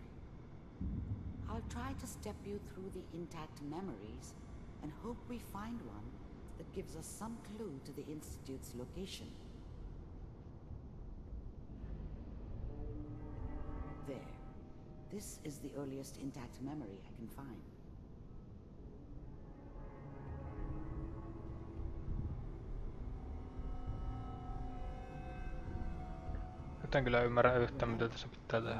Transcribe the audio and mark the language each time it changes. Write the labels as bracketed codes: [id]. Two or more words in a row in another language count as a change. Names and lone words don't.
[en] I'll try to step you through the intact memories and hope we find one that gives us some clue to the Institute's location. There. This is the earliest intact memory I can find. [fi] Nyt en kyllä ymmärrä yhtään, mitä tässä pitää tehdä.